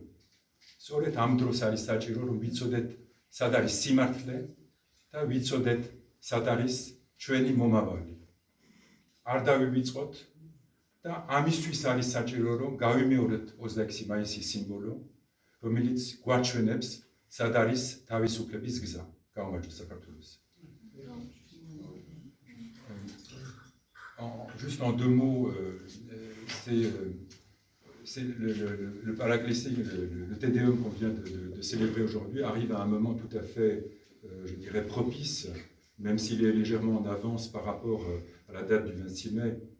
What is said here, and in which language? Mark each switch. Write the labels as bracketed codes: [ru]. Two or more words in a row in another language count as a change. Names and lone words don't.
[ka] სწორედ ამ დროს არის საჭირო, რომ ვიცოდეთ, სად არის სიმართლე და ვიცოდეთ, სად არის ჩვენი მომავალი. არ დავივიწყოთ და ამისთვის არის საჭირო, რომ გავიმეორეთ 26 მაისის სიმბოლო, რომელიც გვაჩვენებს, სად არის თავისუფლების გზა. Გამარჯვება საქართველოს. [fr] Juste en deux mots, c'est le paraclésie, le Tédéum qu'on vient de célébrer aujourd'hui arrive à un moment tout à fait, je dirais, propice, même s'il est légèrement en avance par rapport à la date du 26 mai.